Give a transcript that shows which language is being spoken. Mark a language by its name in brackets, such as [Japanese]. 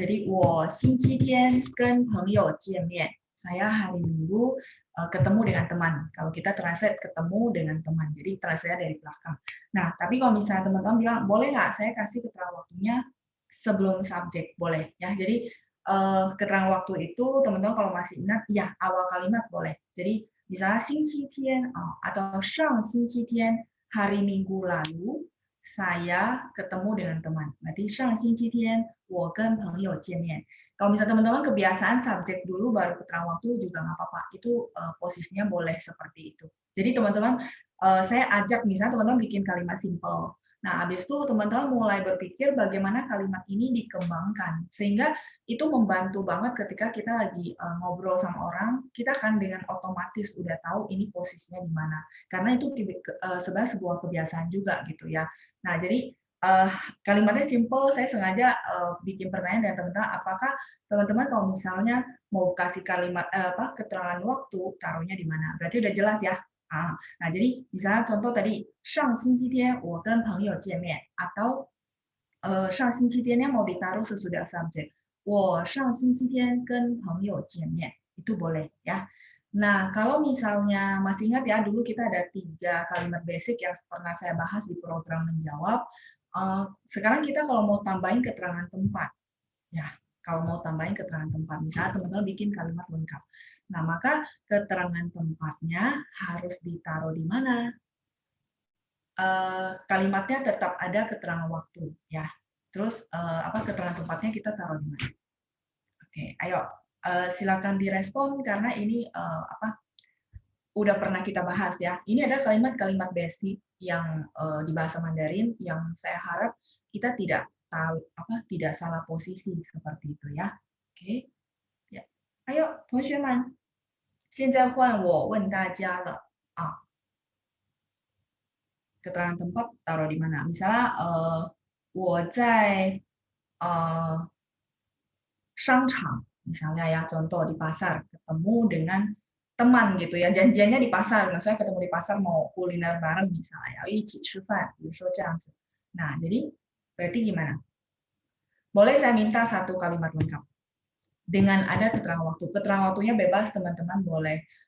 [Chinese] Jadi, 我星期天跟朋友见面. [Indonesian] Saya hari Minggu ketemu dengan teman. Kalau kita translate ketemu dengan teman. Jadi, translate dari belakang. Nah, tapi kalau misalnya teman-teman bilang, boleh nggak saya kasih keterangan waktunya sebelum subjek? Boleh. Ya, jadi keterangan waktu itu, teman-teman kalau masih ingat, ya awal kalimat boleh. Jadi, misalnya 星期天 atau 上星期天 hari Minggu lalu, saya ketemu dengan teman. [Chinese] Berarti 上星期天我跟朋友见面. [Indonesian] Kalau misalnya teman-teman kebiasaan subjek dulu baru keterangan waktu juga nggak apa-apa. Itu posisinya boleh seperti itu. Jadi teman-teman saya ajak misalnya teman-teman bikin kalimat simple. Nah, habis itu teman-teman mulai berpikir bagaimana kalimat ini dikembangkan. Sehingga itu membantu banget ketika kita lagi ngobrol sama orang, kita kan dengan otomatis udah tahu ini posisinya di mana. Karena itu sebenarnya sebuah kebiasaan juga gitu ya. Nah, jadi kalimatnya simple, saya sengaja bikin pertanyaan dengan teman-teman, apakah teman-teman kalau misalnya mau kasih kalimat keterangan waktu, taruhnya di mana? Berarti udah jelas ya. Nah, jadi misalnya contoh tadi, [Chinese] 上星期天我跟朋友见面 [Indonesian] atau 上星期天nya mau ditaruh sesudah subjek. [Chinese] 我上星期天跟朋友见面. [Indonesian] Itu boleh ya. Nah, kalau misalnya masih ingat ya, dulu kita ada 3 kalimat basic yang pernah saya bahas di program menjawab. Sekarang kita kalau mau tambahin keterangan tempat, ya, kalau mau tambahin keterangan tempat, misalnya teman-teman bikin kalimat lengkap. Nah, maka keterangan tempatnya harus ditaruh di mana? Kalimatnya tetap ada keterangan waktu, ya. Terus keterangan tempatnya kita taruh di mana? Oke, ayo silakan direspon karena ini udah pernah kita bahas ya. Ini ada kalimat-kalimat basic yang di bahasa Mandarin yang saya harap kita tidak tahu tidak salah posisi seperti itu ya. Oke. Ya. [Chinese] Ayo, 同学们，现在换我问大家了啊。 [Indonesian] keterangan tempat taruh di mana? Misalnya [Chinese] 我在商场 [Indonesian] misalnya ya contoh di pasar ketemu dengan teman gitu ya janjiannya di pasar misalnya ketemu di pasar mau kuliner bareng misalnya ya [Chinese] 一起吃饭 这样子 [Indonesian] nah jadi berarti gimana boleh saya minta satu kalimat lengkap dengan ada keterangan waktunya bebas teman-teman boleh